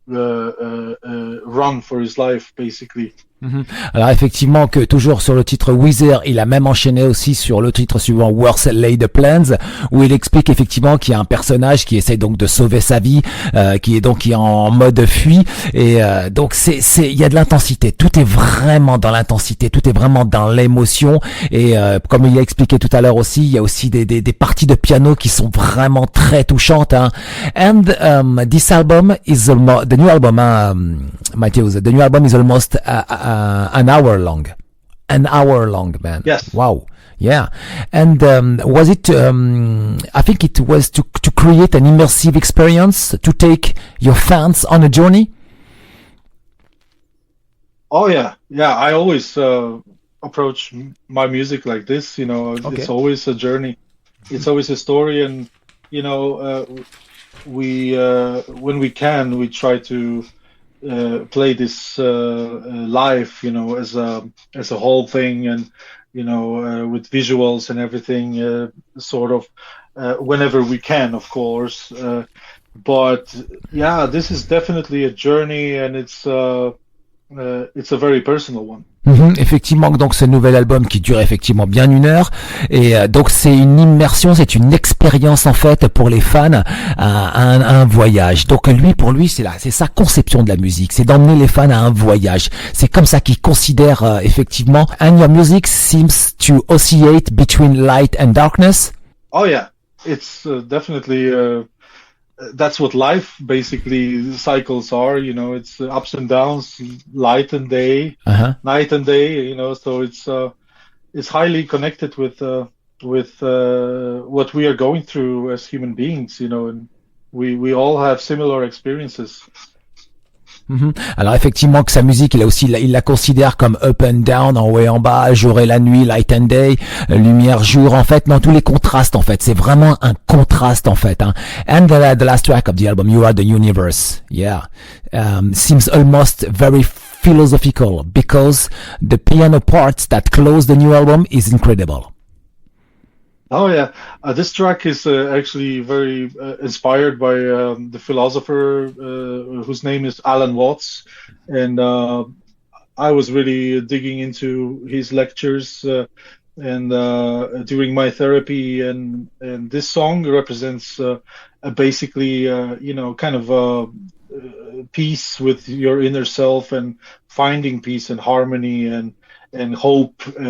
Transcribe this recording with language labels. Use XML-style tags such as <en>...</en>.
<en>run for his life, basically.</en> <fr>Alors effectivement que toujours sur le titre Wither, il a même enchaîné aussi sur le titre suivant Worse Laid Plans, où il explique effectivement qu'il y a un personnage qui essaye donc de sauver sa vie, qui est en mode fuite, et donc il y a de l'intensité, tout est vraiment dans l'intensité, tout est vraiment dans l'émotion, et comme il a expliqué tout à l'heure aussi, il y a aussi des parties de piano qui sont vraiment très touchantes, hein.</fr> <en>And this album is the new album, Mateusz, the new album is almost an hour long. An hour long, man. Yes. Wow. Yeah. And was it, I think it was to create an immersive experience, to take your fans on a journey? Oh, yeah. Yeah, I always approach my music like this, you know. Okay. It's always a journey. It's always a story, and, you know, when we can, we try to play this live, you know, as a whole thing, and you know, with visuals and everything, sort of whenever we can, of course. But yeah, this is definitely a journey, and it's a very personal one.</en> <fr>Effectivement, donc ce nouvel album qui dure effectivement bien 1 heure, et donc c'est une immersion, c'est une expérience en fait pour les fans, un voyage. Donc pour lui c'est sa conception de la musique, c'est d'emmener les fans à un voyage. C'est comme ça qu'il considère effectivement.</fr> <en>And your music seems to oscillate between light and darkness. Oh yeah, it's definitely. That's what life basically cycles are, you know. It's ups and downs, light and day, night and day, you know. So it's highly connected with what we are going through as human beings, you know. And we all have similar experiences.</en> <fr>Alors effectivement que sa musique, il la considère comme</fr> <en>up and down,</en> <fr>en haut et en bas, jour et la nuit,</fr> <en>light and day,</en> <fr>lumière, jour, en fait, non, tous les contrastes, en fait, c'est vraiment un contraste, en fait, hein.</fr> <en>And the last track of the album, You Are the Universe, yeah, seems almost very philosophical, because the piano parts that close the new album is incredible. Oh yeah, this track is actually very inspired by the philosopher whose name is Alan Watts, and I was really digging into his lectures and during my therapy, and this song represents basically you know, kind of peace with your inner self, and finding peace and harmony and hope.</en>